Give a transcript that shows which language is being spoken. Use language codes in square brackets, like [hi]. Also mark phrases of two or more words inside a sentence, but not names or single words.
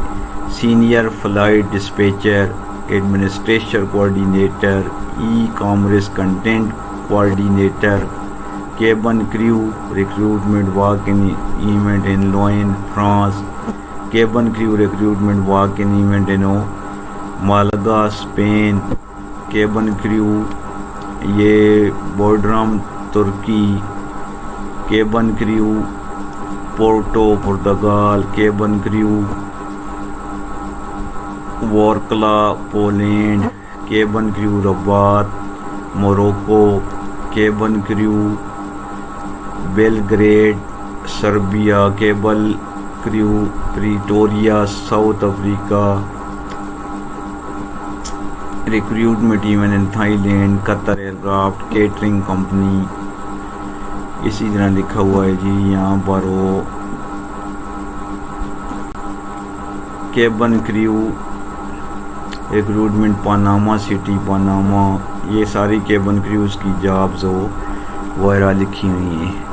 [en] Senior flight dispatcher, administration coordinator, e-commerce content coordinator, cabin crew recruitment walk in event in Lyon France, cabin crew recruitment walk in event in Malaga Spain, cabin crew ye Bodrum Turkey, cabin crew Porto Portugal, cabin crew Wroclaw Poland, cabin crew Rabat Morocco, cabin crew Belgrade Serbia, cabin crew Pretoria South Africa, recruitment event in Thailand, Qatar Aircraft Catering Company, [ur] اسی طرح لکھا ہوا ہے جی یہاں پر وہ [en] cabin crew recruitment Panama City Panama, [ur] یہ ساری کیبن کریوز کی جابز وغیرہ لکھی ہوئی ہیں۔